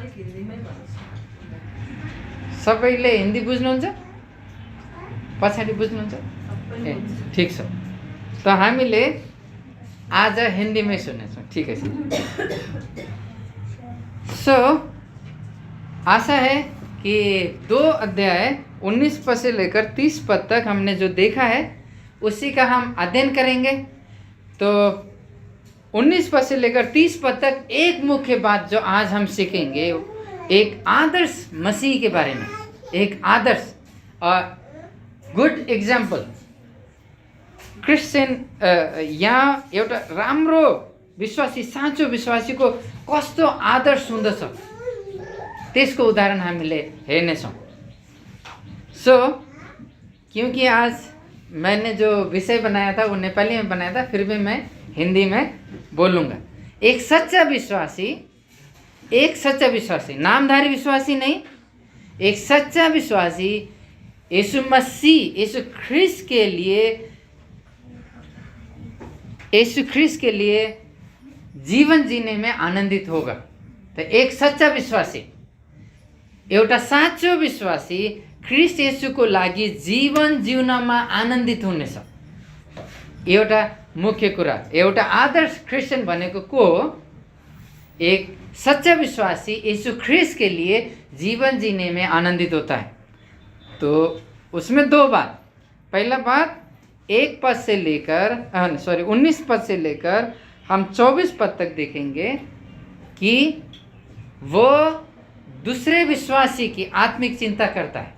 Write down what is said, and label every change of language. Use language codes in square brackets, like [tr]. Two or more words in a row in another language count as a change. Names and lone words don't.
[ne] सबैले हिन्दी बुझ्नुहुन्छ? पछाडि बुझ्नुहुन्छ? ए ठिक छ, त हामीले आज हिन्दीमै सुन्नेछौँ, ठिकै छ। [hi] सो आशा है कि 2 अध्याय 19 पद से लेकर 30 पद तक हमने जो देखा है उसी का हम अध्ययन करेंगे। तो 19 पद से लेकर 30 पद तक एक मुख्य बात जो आज हम सीखेंगे, एक आदर्श मसीह के बारे में, एक आदर्श [en] good example Christian, [ne] यहाँ एउटा राम्रो विश्वासी, साँचो विश्वासीको कस्तो आदर्श हुँदछ त्यसको उदाहरण हामीले हेर्नेछौँ। [hi] सो क्योंकि आज मैंने जो विषय बनाया था वो नेपाली में बनाया था, फिर भी मैं हिंदी में बोलूँगा। एक सच्चा विश्वासी, नामधारी विश्वासी नहीं, एक सच्चा विश्वासी यीशु मसीह, यीशु ख्रीष्ट के लिए जीवन जीने में आनंदित होगा। तो एक सच्चा विश्वासी, [ne] एउटा साँचो विश्वासी ख्रीष्ट येशूको लागि जीवन जिउनमा आनन्दित हुनेछ। एउटा मुख्य कुरा, एउटा आदर्श क्रिस्चियन भनेको को हो? [hi] एक सच्चा विश्वासी यीशु ख्रीष्ट के लिए जीवन जीने में आनंदित होता है। तो उसमें 2 बात, पहला बात 19 पद से लेकर हम 24 पद तक देखेंगे कि वो दूसरे विश्वासी की आत्मिक चिंता करता है।